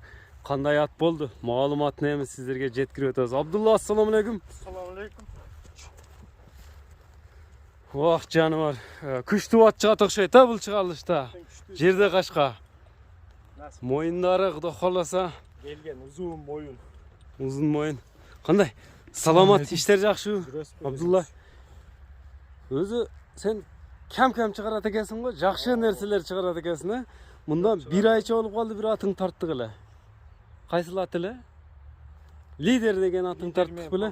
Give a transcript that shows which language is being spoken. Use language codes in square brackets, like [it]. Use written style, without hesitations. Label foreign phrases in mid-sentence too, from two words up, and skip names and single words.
[ky] Кандай ат болду? Маалыматын эми сиздерге жеткирип өтөбүз. Абдулла, [ar] السلام عليكم. السلام عليكم. [ky] Вах, жаныбар. Күчтүү ат чыгат окшойт а бул чыгарылышта. Жерде качка. Моюндары Кудай кааласа Келген узун бойун. Узун мойун. Кандай? Саламат, иштер жакшыбы? Абдулла. Өзү сен кем чыгарат экенсиң го, жакшы нерселер чыгарат экенсиң, а? Мындан бир айча болуп калды, бир атың тарттык эле. Кайсыл ат эле? Лидер деген атың тарттык беле?